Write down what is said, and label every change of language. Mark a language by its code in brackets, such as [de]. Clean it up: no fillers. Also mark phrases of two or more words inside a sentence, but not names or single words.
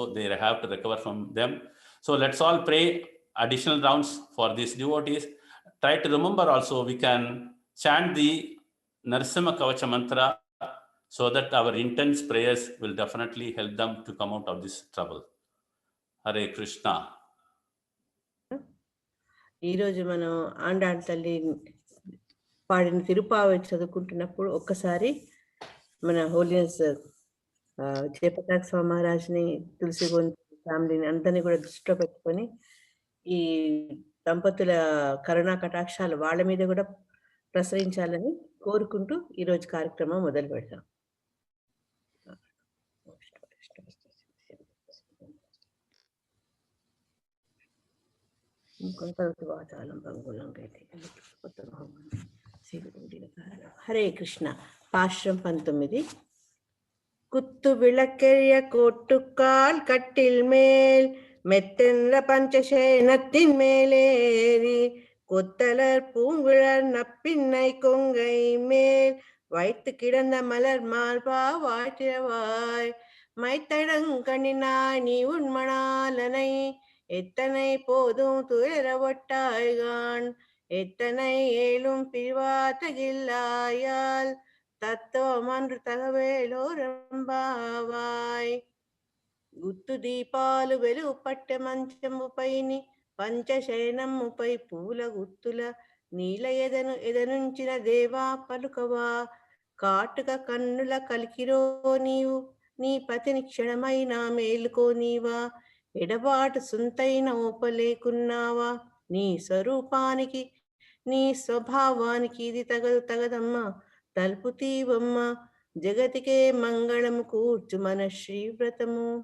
[en] They have to recover from them. So let's all pray additional rounds for these devotees. Try to remember also, we can chant the Narasimha Kavacha mantra so that our intense prayers will definitely help them to come out of this trouble. Hare Krishna. [te] ఈరోజు మనం ఆండాళ్ళ తల్లి పాడిన తిరుపావి చదువుకుంటున్నప్పుడు ఒక్కసారి మన హోలియన్స్ జయపతాక స్వామి మహారాజ్ని తులసి ఫ్యామిలీని అందరినీ కూడా దృష్టిలో పెట్టుకొని ఈ దంపతుల కరుణా కటాక్షాలు వాళ్ళ మీద కూడా ప్రసరించాలని కోరుకుంటూ ఈరోజు కార్యక్రమం మొదలు పెడతాం. హరే కృష్ణ. పాశ్రం 19. [ta] குத்து விளக்கெரிய கோட்டுக்கால் கட்டில் மேல் மெத்தென்ற பஞ்சசேனத்தின் மேலேறி கொத்தலர் பூங்குழல் நப்பின்னை கொங்கை மேல் வைத்து கிடந்த மலர் மார்பா வாட்டிரவாய் மைத்தடங்கண்ணினாய் நீ உண்மணாலனை எத்தனை போதும் துயர ஒட்டாய்கான் எத்தனை ஏலும் பிரிவாத்தகில்லாயால் தத்துவமன்று தகவேலோர் எம்பாவாய். [te] గుత్తు దీపాలు వెలుగు పట్టె మంచముపైని పంచశయనముపై పూల గుత్తుల నీల ఎదనుంచిన దేవా పలుకవా కాటుక కన్నుల కలికిరో నీవు నీ పతిని క్షణమైనా మేలుకోనీవా ఎడబాటు సుంతైన ఓపలేకున్నావా నీ స్వరూపానికి నీ స్వభావానికి ఇది తగదమ్మా తలుపు తీవమ్మ జగతికే మంగళము కూర్చు మన శ్రీవ్రతము.